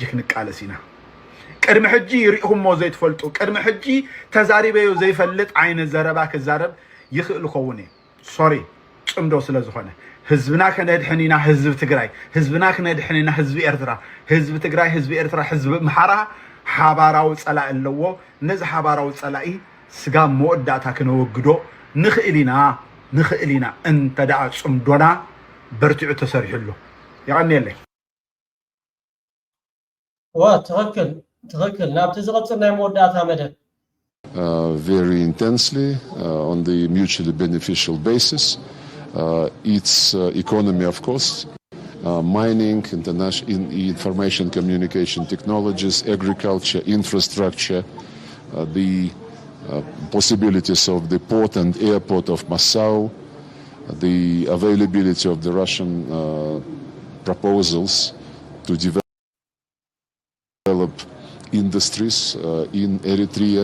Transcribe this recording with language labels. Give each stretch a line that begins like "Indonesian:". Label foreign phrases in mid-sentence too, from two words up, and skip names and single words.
Tigrinya: ክንቃለስ ኢና። ቅድሚ ሕጂ ይሪእኹሞ ዘይትፈልጡ ቅድሚ ሕጂ ተዛሪበዮ ዘይፈልጥ ዓይነት ዘረባ ክዛረብ ይኽእል ክኸውን እዩ። ሶሪ ጽምዶ ስለ ዝኾነ ህዝብና ከነድሕን ኢና። ህዝቢ ትግራይ ህዝብና ከነድሕን ኢና። ህዝቢ ኤርትራ ህዝቢ ትግራይ ህዝቢ ኤርትራ ህዝቢ ምሓራ ሓባራዊ ፀላኢ ኣለዎ። ነዚ ሓባራዊ ፀላኢ ስጋ መወዳእታ ክነወግዶ ንኽእል ኢና እንተደኣ ጽምዶና በርቲዑ ተሰሪሕሉ ይቐኒየለይ። ትኽክል ናብቲ ዝቐፅል ናይ መወዳእታ መደብ
English: very intensely on the mutually beneficial basis. Its economy, of course, mining, information communication technologies, agriculture, infrastructure, the possibilities of the port and airport of Massau, the availability of the Russian proposals to develop industries in Eritrea.